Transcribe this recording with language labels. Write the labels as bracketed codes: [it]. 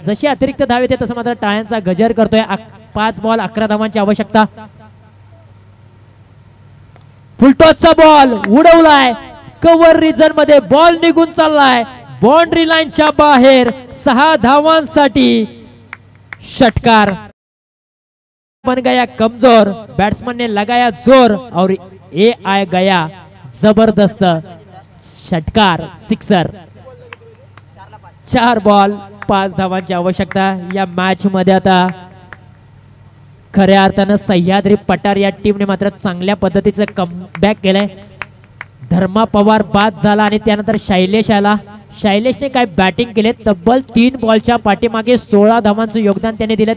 [mr] जशी अतिरिक्त धाव येते तसं मात्र टाळ्यांचा गजर करतोय. 5 बॉल 11 धावांची आवश्यकता. फुलटॉसचा बॉल उडवलाय कव्हर रिजन मध्ये, बॉल निघून चाललाय बाउंड्री लाईनच्या बाहेर. 6 धावांसाठी षटकार. [hi] बन गया कमजोर, बैट्समैन ने लगाया जोर और ये आ गया जबरदस्त षटकार, सिक्सर. [mr] 4 बॉल 5 धावांची आवश्यकता या मॅच मध्ये. आता खऱ्या अर्थानं सह्याद्री पठार या टीमने मात्र चांगल्या पद्धतीचं कमबॅक केलंय. धर्मा पवार बाद झाला आणि त्यानंतर शैलेश आला. शैलेशने काय बॅटिंग केले, तब्बल 3 बॉलच्या पाठीमागे 16 धावांचं योगदान त्याने दिलं.